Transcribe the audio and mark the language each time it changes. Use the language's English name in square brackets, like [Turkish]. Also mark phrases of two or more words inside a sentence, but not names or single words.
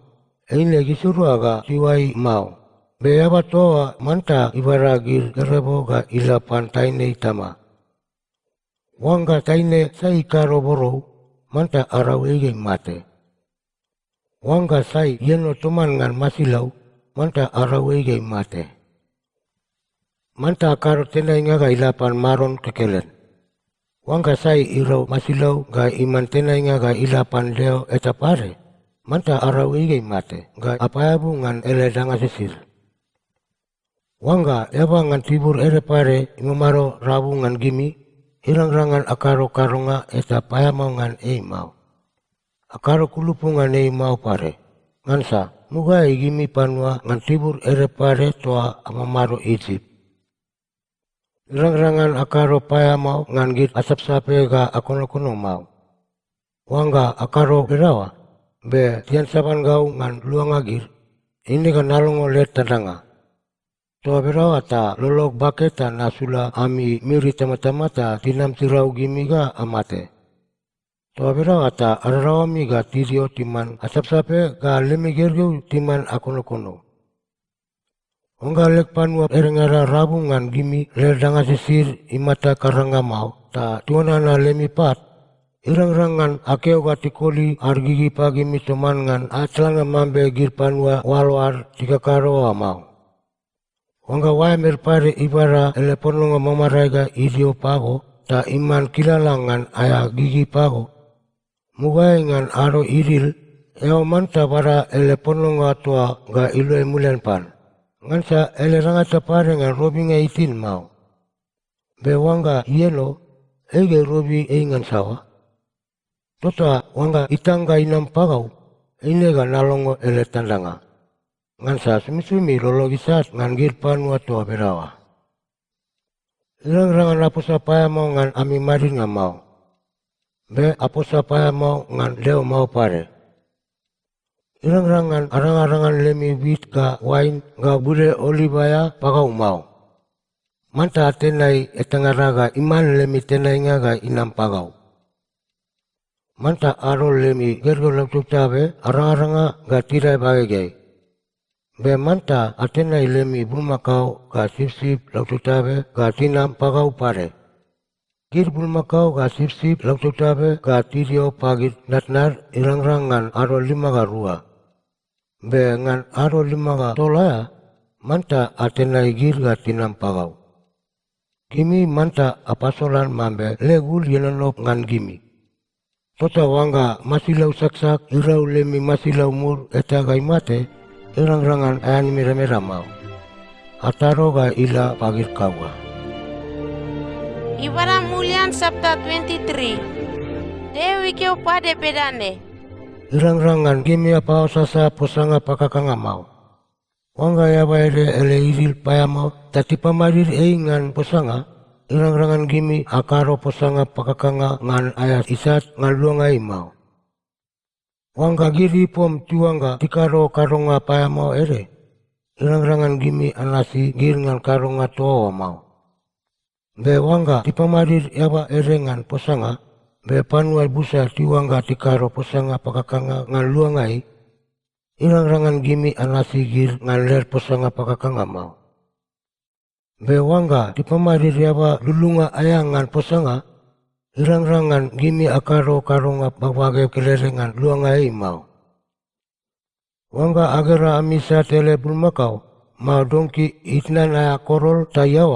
[Bariai] Eine gisurua ga iwai mau. Be eba toa manta ibara gir gerebo ga ilapan taine itama. Wanga taine sai karo borou manta arau mate. Wanga sai yeno toman ngan masilau manta arau mate. Manta karo tena inga ga ilapan maron kekelen. Wanga sai irau masilau ga iman tena inga ga ilapan leo etapare. Manta arau mate ga apayabu ngan ele danga sisir. Wanga eba ngan tibur ere pare imamaro rabu ngan gimi irang-rangan akaro karonga etapayamau ngan mau. Akaro kulupungan mau pare. Ngansa, muga igimi panua ngan tibur ere pare toa amamaro Egypt. Irang-rangan akaro paya mau ngan git asap sape ga akono-kono mau. Wanga akaro berawa, be tian saban gau ngan luang agir. Ini kan nalongo let tadanga. Toa berawa ta lolok baketa nasula ami miri tamata-mata tinam tirau gimi ga amate. Toa berawa ta ararawami ga tirio timan asap sape ga lemi gergeu timan akono-kono. Ongga lek panua erengara rabungan gimi ledanga sisir imata karanga mau ta tuanana lemi pat. Irang-rangan akeo ga tikoli argigi pagi mitoman ngan atlanga mambe gir panua walwar tiga karoa mau. Wanga waemer pare ibara ele pononga mamaraiga idio pago ta iman kilalangan aya gigi pago. Mugai ngan aro iril eo manta para ele pononga tua ga ilue mulian pan. Ngansa ele rangata pare ngan robinga itin mau. Be wanga yelo ege robi ngan sawa. Tota wanga itanga inam pagau inega nalongo ele tandanga. Ngansa sumi-sumi lologisat ngan gir panua tua berawa. Irang-rangan aposa paya mau ngan ami marin nga mau. Be aposa paya mau ngan leo mau pare. Irang-rangan arang-arangan lemi wheat ka wine ga bude olivaya pagau mau. Manta tenai etangaraga iman lemi tenai nga ga inam pagau. Manta aro lemi gergo langsung tabe arang-aranga ga tirai bagay. Be manta atenai lemi bulmakau ga sip-sip langsung tabe ga tinam pagau pare. Gir bulmakau ga sip-sip langsung tabe ga tirio pagit natnar irang-rangan aro 5 ga rua. Be ngan aro 5 ga tolaya manta atenai gir ga tinam pagau. Gimi manta apasolan mambe legul yenanop ngan gimi. Tota wanga masilau saksak irau lemi masilau mur etagai mate irang-rangan ayani mera-mera mau. Ataro ga ila pagir kawa. Ibara Mulian Sabta 23. Dewi keo pade pedane. Irang-rangan gimi apa sasa posanga pakakanga mau. Wanga yaba ere ele iril paya mau tati pamarir eingan posanga. Irang-rangan gimi akaro posanga pakakanga ngan ayat isat ngan luangai mau. Wanga giri pom tuanga tikaro karonga paya mau ere. Irang-rangan gimi anasi gir ngan karonga toa mau. Be wanga tipamarir yaba ere ngan posanga. Be panuai busa tiwanga tikaro posanga pakakanga ngan luangai. Irang-rangan gimi anasi gir ngan ler posanga pakakanga mau. Be wanga tipamarir yaba lulunga ayangan posanga. Irang-rangan gimi akaro karonga bagbage kelerengan luangai mau. Wanga agera amisa tele bulmakau mau dongki itnan aya korol tayawa.